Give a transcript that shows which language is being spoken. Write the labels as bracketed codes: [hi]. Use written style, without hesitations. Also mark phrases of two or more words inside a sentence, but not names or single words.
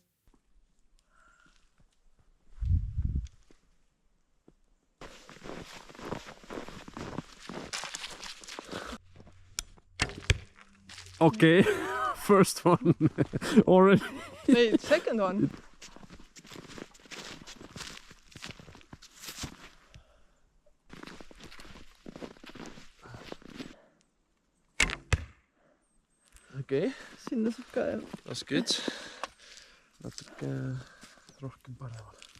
[en] Okay, first one already. The second one. Okay, [et] Sinne saab ka jah. [en] that's good. [et] Natuke rohkem paremal.